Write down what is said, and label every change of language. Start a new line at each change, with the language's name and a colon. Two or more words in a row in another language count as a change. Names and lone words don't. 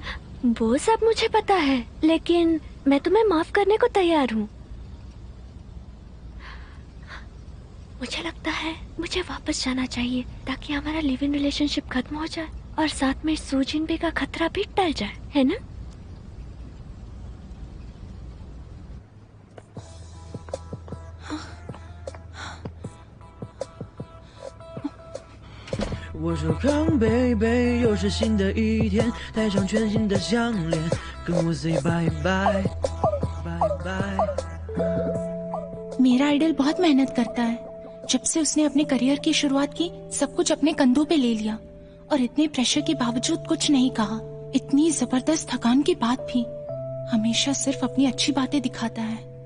Hindi: वो सब मुझे पता है, लेकिन मैं तुम्हें माफ करने को तैयार हूँ। मुझे लगता है मुझे वापस जाना चाहिए ताकि हमारा
English: live in relationship
Hindi: खत्म हो जाए और साथ में सूजिनबे का खतरा भी टल जाए, है ना?
Chinese: 我说康贝贝，又是新的一天，戴上全新的项链，跟我
English: say bye bye bye bye。
Hindi: मेरा आइडल बहुत मेहनत करता है। जब से उसने अपने करियर की शुरुआत की, सब कुछ अपने कंधों पे ले लिया और इतने प्रेशर के बावजूद कुछ नहीं कहा। इतनी जबरदस्त थकान के बाद भी हमेशा सिर्फ अपनी अच्छी बातें दिखाता है।